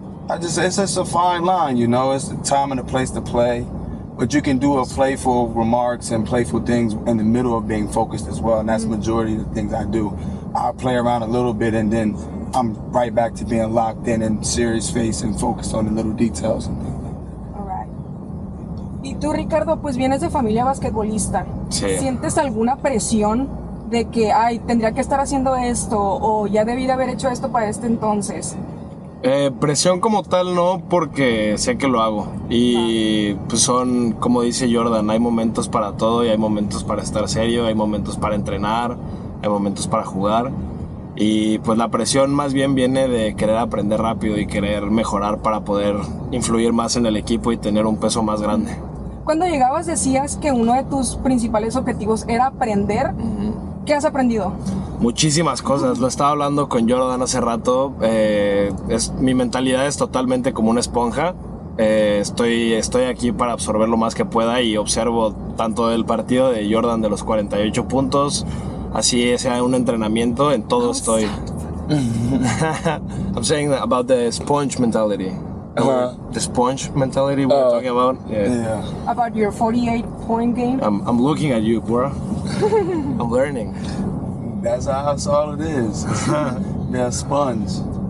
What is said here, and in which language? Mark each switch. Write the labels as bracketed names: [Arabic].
[English] It's just a fine line, you know. It's the time and the place to play, but you can do a playful remarks and playful things in the middle of being focused as well, and that's the majority of the things I do. I play around a little bit, and then I'm right back to being locked in and serious face and focused on the little details and things. Alright. [Spanish] Y tú, Ricardo, pues vienes de familia basquetbolista. Sí. ¿Sientes alguna presión de que, ay, tendría que estar haciendo esto o ya debí de haber hecho esto para este entonces? Presión como tal no, porque sé que lo hago. Y pues son, como dice Jordan, hay momentos para todo y hay momentos para estar serio, hay momentos para entrenar, hay momentos para jugar. Y pues la presión más bien viene de querer aprender rápido y querer mejorar para poder influir más en el equipo y tener un peso más grande. Cuando llegabas decías que uno de tus principales objetivos era aprender. ¿Qué has aprendido? Muchísimas cosas, lo estaba hablando con Jordan hace rato. Mi mentalidad es totalmente como una esponja. Estoy aquí para absorber lo más que pueda y observo tanto el partido de Jordan de los 48 puntos, así sea un entrenamiento, en todo estoy. [English] I'm saying about the sponge mentality. The sponge mentality we were talking about. Yeah. About your 48-point game? I'm looking at you, bro. I'm learning. That's all it is. They're a sponge.